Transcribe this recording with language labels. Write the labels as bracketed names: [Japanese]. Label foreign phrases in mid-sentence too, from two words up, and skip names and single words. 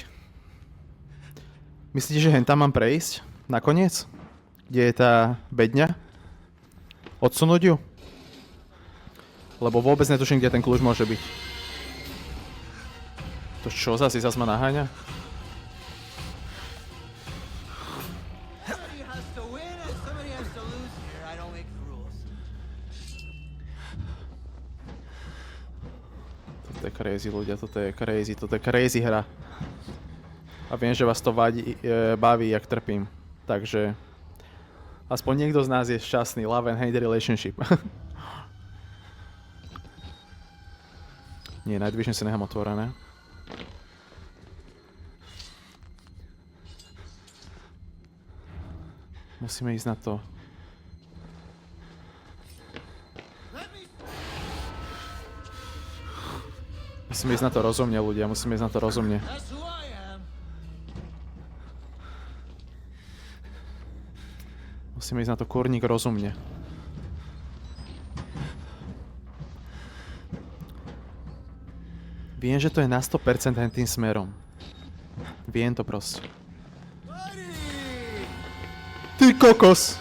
[Slovak] Myslíte, že hen tam mám prejsť? Nakoniec? Kde je tá bedňa? Odsunúť ju? Lebo vôbec netuším, kde ten kľúč môže byť. To čo zase ma naháňa? [English] Somebody has to win and somebody has to lose here. I don't make the rules. [Slovak] Toto je crazy, ľudia, toto je crazy hra. A viem, že vás to baví, jak trpím. Takže aspoň niekto z nás je šťastný. [English] Love and hate relationship. [Slovak] Nie, Night Vision si nechám otvorené. Musíme ísť na to. Musíme ísť na to rozumne, ľudia. Musíme ísť na to rozumne. [English] That's who I am. [Slovak] Musíme ísť na to kurník rozumne. Viem, že to je na 100% hen tým smerom. Viem to proste. Ty kokos!